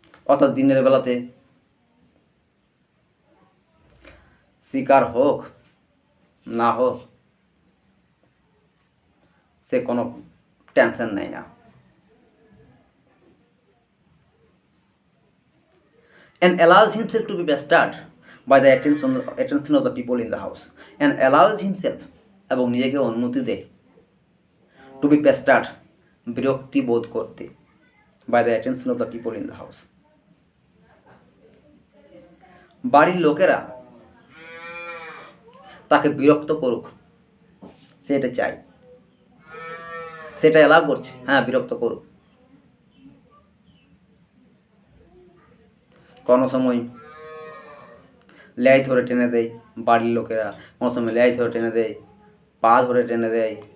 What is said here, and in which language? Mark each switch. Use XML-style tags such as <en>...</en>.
<bn>অর্থাৎ দিনের বেলাতে শিকার হোক না হোক সে কোনো টেনশন নেয় না।</bn> <en>And allows himself to be pestered by the attention of the people in the house. And allows himself,</en> <bn>এবং নিজেকে অনুমতি দেয়,</bn> <en>to be pestered,</en> <bn>বিরক্তি বোধ করতে,</bn> <en>by the attention of the people in the house.</en> <bn>বাড়ির লোকেরা তাকে বিরক্ত করুক, সেটা চাই, সেটা এলাও করছে। হ্যাঁ, বিরক্ত করুক। কোনো সময় লেজ ধরে টেনে দেয় বাড়ির লোকেরা, কোনো সময় লেজ ধরে টেনে দেয়, পা ধরে টেনে দেয়।</bn>